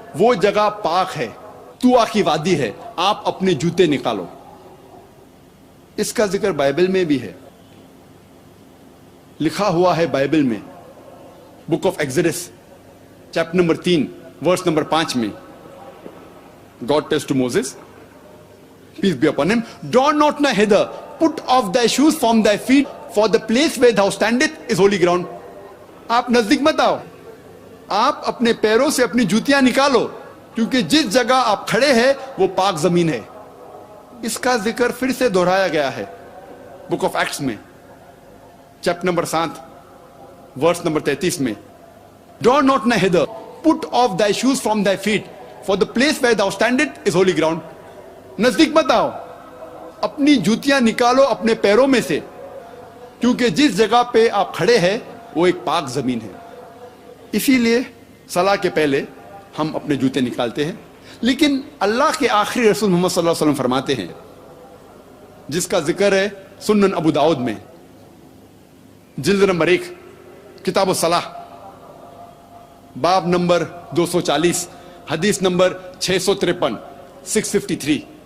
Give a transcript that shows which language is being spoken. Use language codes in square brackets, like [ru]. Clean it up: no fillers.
[ur] وہ جگہ پاک ہے، طوا کی وادی ہے، آپ اپنے جوتے نکالو. اس کا ذکر بائبل میں بھی ہے، لکھا ہوا ہے بائبل میں، book of ایگزڈس chapter number 3 verse number 5 میں. [en] God tells to Moses, peace be upon him, draw not nigh hither, put off thy shoes from thy feet, for the place where thou standest is holy ground. [ur] آپ نزدیک مت آؤ، آپ اپنے پیروں سے اپنی جوتیاں نکالو، کیونکہ جس جگہ آپ کھڑے ہیں وہ پاک زمین ہے. اس کا ذکر پھر سے دہرایا گیا ہے بک آف ایکٹس میں چیپٹر نمبر 7 ورس نمبر 33 میں. [en] Draw not nigh hither, put off thy shoes from thy feet, for the place where thou standest is holy ground. [ur] نزدیک مت آؤ، اپنی جوتیاں نکالو اپنے پیروں میں سے، کیونکہ جس جگہ پہ آپ کھڑے ہیں وہ ایک پاک زمین ہے. اسی لیے صلاح کے پہلے ہم اپنے جوتے نکالتے ہیں. لیکن اللہ کے آخری رسول محمد صلی اللہ علیہ وسلم فرماتے ہیں، جس کا ذکر ہے سنن ابو داؤد میں جلد نمبر 1 کتاب الصلاح باب نمبر 240 حدیث نمبر 653 653.